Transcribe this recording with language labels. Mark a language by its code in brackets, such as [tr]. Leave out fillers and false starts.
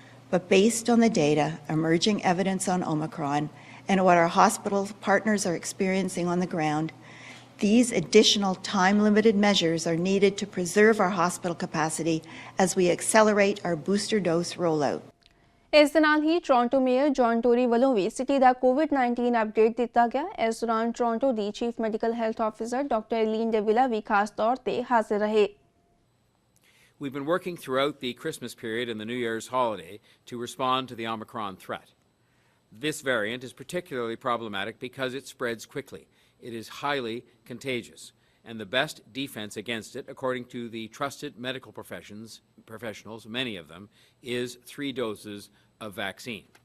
[en] But based on the data, emerging evidence on Omicron, and what our hospital partners are experiencing on the ground, these additional time-limited measures are needed to preserve our hospital capacity as we accelerate our booster dose rollout. [pa] ਇਸ ਦੇ ਨਾਲ ਹੀ Toronto mayor John Tory ਵੱਲੋਂ ਵੀ city ਦਾ ਕੋਵਿਡ-19 update ਦਿੱਤਾ ਗਿਆ। ਇਸ ਦੌਰਾਨ Toronto ਦੀ chief medical health officer doctor ਐਲੀਨ ਡੇਵਿਲਾ ਵੀ ਖਾਸ ਤੌਰ ਤੇ ਹਾਜ਼ਰ ਰਹੇ। [en] We've been working throughout the Christmas period and the New Year's holiday to respond to the Omicron threat. This variant is particularly problematic because it spreads quickly. It is highly contagious, and the best defense against it, according to the trusted medical professionals, many of them, is 3 doses of vaccine.